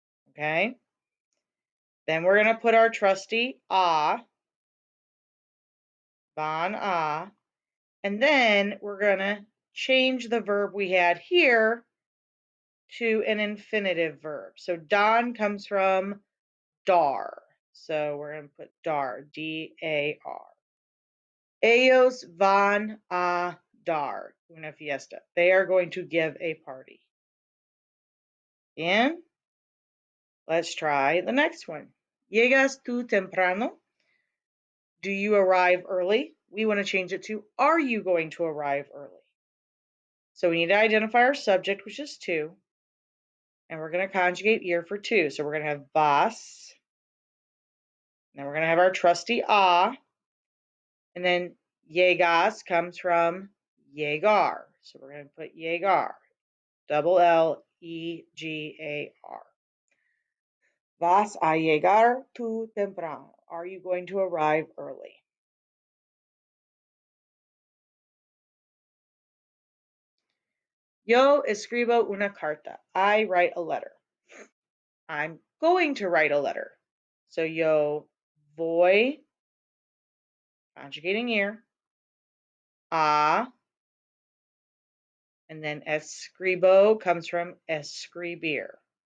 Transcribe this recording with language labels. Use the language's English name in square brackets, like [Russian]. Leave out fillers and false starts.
[English] Okay? Then we're going to put our trusty a, van a, and then we're going to change the verb we had here to an infinitive verb. So dan comes from dar. So we're going to put dar, D-A-R. [Spanish] Ellos van a dar una fiesta. [English] They are going to give a party. And let's try the next one. [Spanish] Llegas tú temprano? [English] Do you arrive early? We want to change it to, are you going to arrive early? So we need to identify our subject, which is tú. And we're going to conjugate ir for tú. So we're going to have vas. Then we're going to have our trusty a. And then llegas comes from llegar. So we're going to put llegar. Double L-E-G-A-R. [Spanish] Vas a llegar tú temprano? [English] Are you going to arrive early? [Spanish] Yo escribo una carta. [English] I write a letter. I'm going to write a letter. So yo voy, conjugating ir, a, and then escribo comes from escribir.